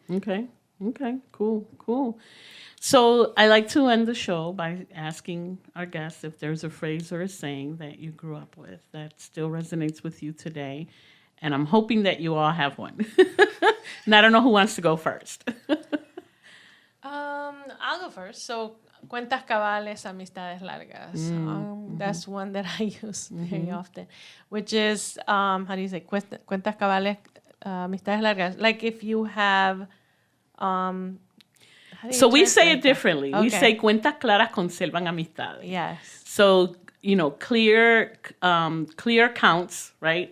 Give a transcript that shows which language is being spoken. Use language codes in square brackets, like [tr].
[en] Okay. Cool. So I like to end the show by asking our guests if there's a phrase or a saying that you grew up with that still resonates with you today. And I'm hoping that you all have one. And I don't know who wants to go first. I'll go first. [es] So, cuentas cabales, amistades largas. [en] That's one that I use very often, which is, how do you say, [es] cuentas cabales, amistades largas. [en] Like if you have... So we say it differently. Okay. We say [es] cuentas claras conservan amistades. [en] Yes. So clear counts, right?